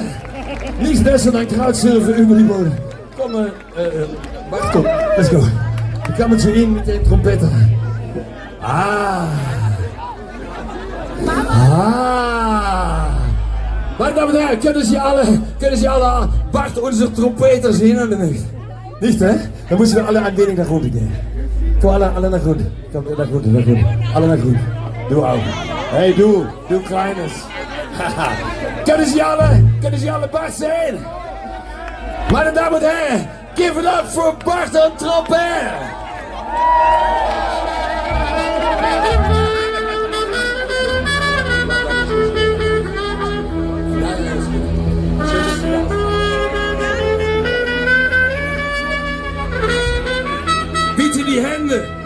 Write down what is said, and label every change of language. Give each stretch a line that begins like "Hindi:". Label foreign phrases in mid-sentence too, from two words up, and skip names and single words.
German: Nichts besser dan Crowdsurfen über die Boden. Komm, wacht, komm,
English: let's go.
Dutch: Ik kan met je in met de trompetter.
German: Meine Damen und Herren, können Sie alle Bart unsere Trompeter sehen an der Nacht? Nicht, hä? Dann müssen wir alle ein wenig nach unten gehen. Komm, alle nach unten. Komm, nach unten. Alle nach unten. Du auch. Hey, du Kleines. Kunnen Sie alle Bart sehen? Meine Damen und Herren,
English: give it up for Bart und Trompet!
German: Bitte die Hände!